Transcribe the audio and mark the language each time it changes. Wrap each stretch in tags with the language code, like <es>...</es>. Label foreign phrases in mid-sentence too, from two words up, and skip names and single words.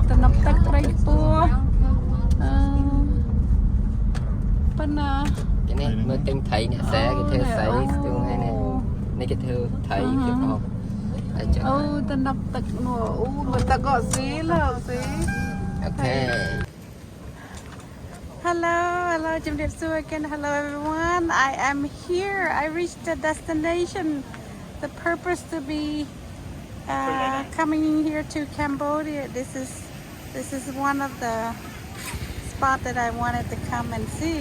<km>ទំនប់ទឹកព្រៃខ្ពស់ប៉ុណ្ណា គេនេះមើលទិញត្រីអ្នកសែគេធ្វើស្អីស្ទូងហ្នឹងនេះគេធ្វើត្រីគេអបហើយចឹង អូទំនប់ទឹកនោះអូមកទឹកអត់ស៊ីលោកស៊ី អូខេ</km> <en>Hello, Jimdip Su again. Hello, everyone. I am here. I reached the destination. The purpose to be coming here to Cambodia. This is one of the spot that I wanted to come and see.</en>